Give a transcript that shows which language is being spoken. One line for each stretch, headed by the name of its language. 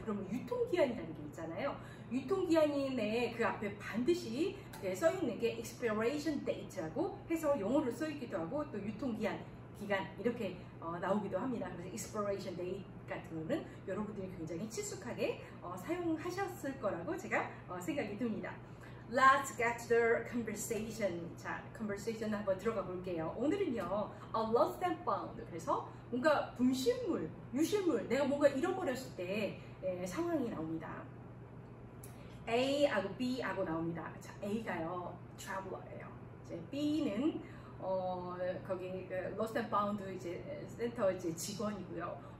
Korean: 그러면 유통기한이라는 게 있잖아요. 유통기한에 그 앞에 반드시 써있는 게 expiration date라고 해서 영어로 써있기도 하고 또 유통기한, 기간 이렇게 나오기도 합니다. 그래서 expiration date 같은 거는 여러분들이 굉장히 친숙하게 사용하셨을 거라고 제가 생각이 듭니다.
English: Let's get to the conversation.
Korean: 자, conversation 한번 들어가 볼게요. 오늘은요, a lost and found. 그래서 뭔가 분실물, 유실물, 내가 뭔가 잃어버렸을 때 상황이 나옵니다. A하고 B하고 나옵니다. 자, A가요, traveler예요. 이제 B는 거기 lost and found 이제 센터 이제 직원이고요.